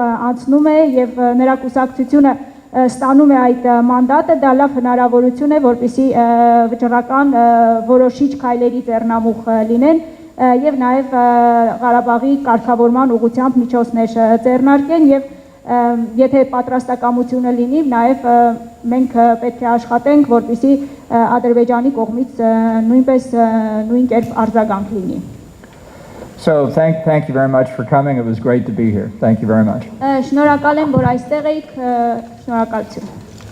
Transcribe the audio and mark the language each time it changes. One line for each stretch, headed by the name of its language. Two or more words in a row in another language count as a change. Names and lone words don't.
Armenian: անցնում է եւ նրա կուսակցությունը ստանում է այդ մանդատը, դա լավ հնարավորություն է, որպեսզի վճռական որոշիչ քայլերի ձեռնամուխ լինեն եւ նաեւ Ղարաբաղի կարգավորման ուղղությամբ միջոցներ ձեռնարկեն եւ եթե պատրաստակամությունը լինի, նաև մենք պետք է աշխատենք, որպեսզի Ադրբեջանի կողմից նույնպես նույն կերպ արձագանք լինի։
English: So thank you very much for coming. It was great to be here. Thank you very much.
Armenian: Շնորհակալ եմ, որ այստեղ եք, շնորհակալություն։